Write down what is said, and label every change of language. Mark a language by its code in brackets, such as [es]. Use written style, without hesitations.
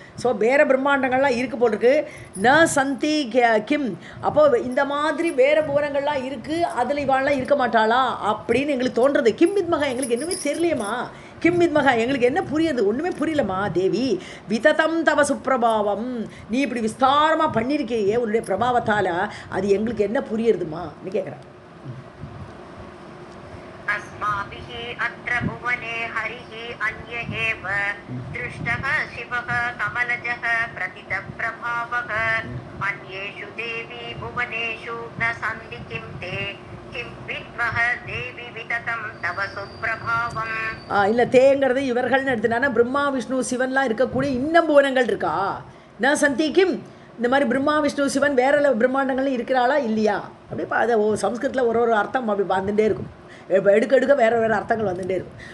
[ta] So வேறு பிரம்மாண்டங்கள்லாம் இருக்கு போல் இருக்கு. [sa] ந சந்தி கிம் [ta] அப்போது இந்த மாதிரி வேறு புவனங்கள்லாம் இருக்குது, அதில் இவாள்லாம் இருக்க மாட்டாளா அப்படின்னு எங்களுக்கு தோன்றுறது. [sa] கிம் வித்மகா [ta] எங்களுக்கு என்னமே தெரியலையம்மா. கிம் வித்மகா எங்களுக்கு என்ன புரியுது, ஒன்றுமே புரியலம்மா. [sa] தேவி விததம் தவ சுப்பிரபாவம் [ta] நீ இப்படி விஸ்தாரமாக பண்ணியிருக்கியே உன்னுடைய பிரபாவத்தால் அது எங்களுக்கு என்ன புரியுறதுமா நீ கேட்குறேன். [sa] अस्माभिः अत्र भुवने हरिः अन्य एव दृष्टः शिवः कमलजः प्रतितप्रभावः अन्येषु देवी भुवनेषु न सन्ति किं ते किं विद्मः देवी विततं तव सुप्रभावम्. [ta] இல்லை தேங்கிறது இவர்கள்னு எடுத்துனா பிரம்மா விஷ்ணு சிவன்லாம் இருக்கக்கூடிய இன்னும் புவனங்கள் இருக்கா. [sa] ந சந்தி கிம் [ta] இந்த மாதிரி பிரம்மா விஷ்ணு சிவன் வேற பிரம்மாண்டங்கள்லாம் இருக்கிறாளா இல்லையா. அப்படி அதை சம்ஸ்கிருத்தில் ஒரு அர்த்தம் அப்படி வந்துட்டே இருக்கும். இப்போ எடுக்க வேறு வேறு அர்த்தங்கள் வந்துட்டே இருக்கும்.